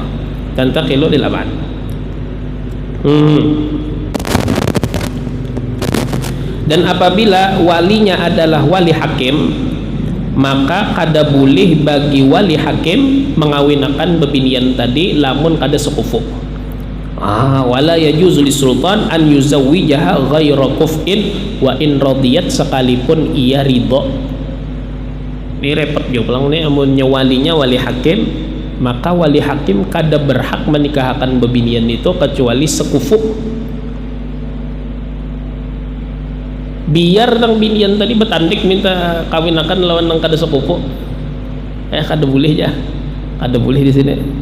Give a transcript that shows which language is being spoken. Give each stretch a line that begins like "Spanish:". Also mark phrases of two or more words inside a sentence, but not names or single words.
Arabic: تنتقل للأبعد.
Banjar: Dan apabila walinya adalah wali hakim, maka kada boleh bagi wali hakim mengawinakan bebinian tadi lamun kada sekufu.
Arabic: ولا يجوز للسلطان أن يزوجها غير كفء وإن رضيت,
Banjar: sekalipun ia ridho. Ini repot juga lang nih, amunnya walinya wali hakim, maka wali hakim kada berhak menikahkan bebinian itu kecuali sekufu. Biar nang binian tadi betandik minta kawinakan lawan nang kada sekufu, kada boleh ya, kada boleh di sini.